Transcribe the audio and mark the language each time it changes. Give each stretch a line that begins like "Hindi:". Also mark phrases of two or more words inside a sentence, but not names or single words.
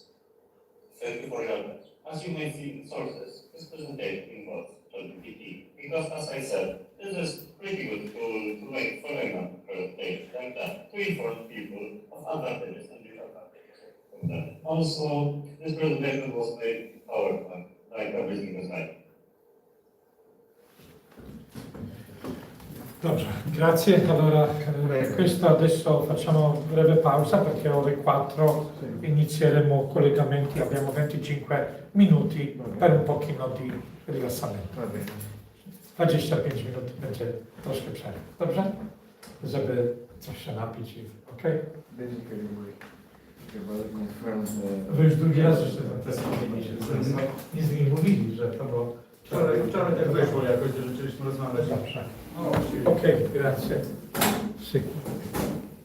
English: Thank you for your answer. As you may see in sources, this presentation involves ChatGPT because, as I said, this is pretty good tool to make following presentations like that to inform people of advantages and disadvantages of that. Also, this presentation was made in PowerPoint, like every single slide.
Polish: Dobrze,
Italian: grazie. Allora, questo adesso facciamo breve pausa perché ore 4 inizieremo collegamenti, abbiamo 25 minuti per un pochino di rilassamento. Va bene.
Polish: 25 minut będzie troszkę przerwy. Dobrze? Żeby coś się napić i okej?
English: Basically, we will confirm the...
Polish: Wy już drugi raz jeszcze na te nie z nimi mówili, że to było... Wczoraj tak wyszło jakoś, że zaczęliśmy rozmawiać. Dobrze. O, Okej,
Italian: grazie. Sì.